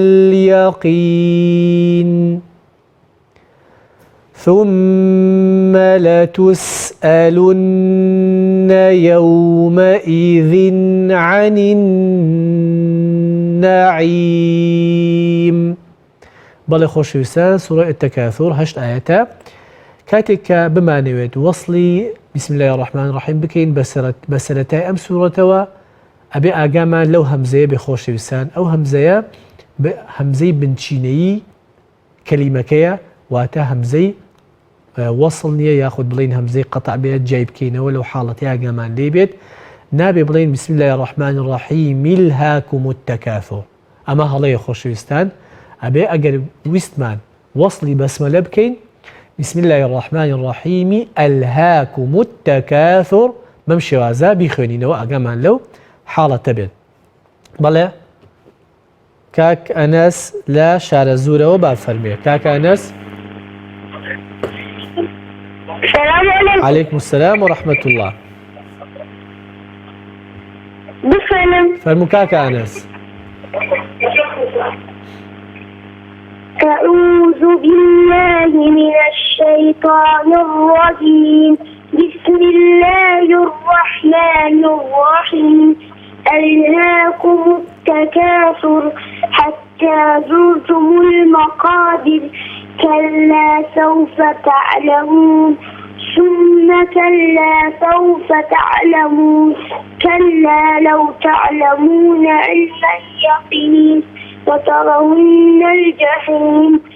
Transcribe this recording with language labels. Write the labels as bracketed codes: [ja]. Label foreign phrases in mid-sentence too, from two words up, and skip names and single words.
[ar] اليقين ثم لتسألن يومئذ عن النعيم. [ckb] بەڵێ خۆشەویستان سوورە التەکاثور 8 ئاەتە کاتێک کە بمانەوێت وەصلی [ar] بسم الله الرحمن الرحیم [ckb] بکەین بە سەرەتای ئەم سوورەتەوە ئەبێ ئاگامان لەو هەمزەیە بێ خۆشەویستان ئەو هەمزەیە هەمزەی بنچینەیی کەلیمەکەیە واتە هەمزەی وەصل نییە یاخود بڵین هەمزەی قەتع بێت جای بکەینەوە لەو حاڵەتی ئاگامان لێ بێت نابێ بڵین [ar] بسم الله الرحمن الرحیم ألهاكم التكاثر [ckb] ئەمە هەڵەیە خۆشەویستان ئەبێ ئەگەر ویستمان وەصلی بەسمەلە بکەین [ar] بسم الله الرحمن الرحیم ألهاكم التكاثر [ckb] بەم شێوازە بیخوێنینەوە ئاگامان لەو حاڵەتە بێت. بەڵێ کاک ئەنەس لە شارە زوورەوە با فەرمێ. کاک ئەنەس [ar] عليكم السلام ورحمة الله. [ckb] فەرموو کاک ئەنەس. [ar] أعوذ بالله من الشيطان الرجيم بسم الله الرحمن الرحيم ألهاكم التكاثر حتى زرتم المقابر كلا سوف تعلمون ثم كلا سوف تعلمون كلا لو تعلمون علم اليقين لترون الجحيم